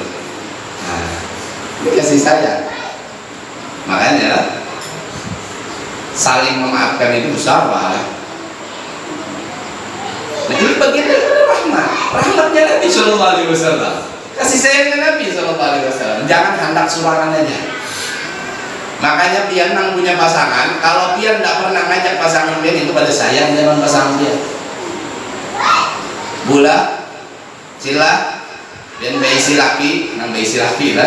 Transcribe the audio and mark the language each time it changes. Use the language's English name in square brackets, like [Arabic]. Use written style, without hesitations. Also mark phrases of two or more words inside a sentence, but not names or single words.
[Indonesian] Nah, ini kasih sayang. Makanya saling memaafkan itu besar pahala. Nah, ini bagian dari rahmat, rahmatnya Nabi [Arabic] Shallallahu Alaihi Wasallam, [Indonesian] kasih sayangnya Nabi [Arabic] Shallallahu Alaihi Wasallam. [Banjar] Jangan hendak surangan aja. Makanya pian nang punya pasangan, kalau pian tidak pernah ngajak pasangan pian itu pada sayang dengan pasangan pian. Bula, sila, pian beisi laki, nang beisi laki lah.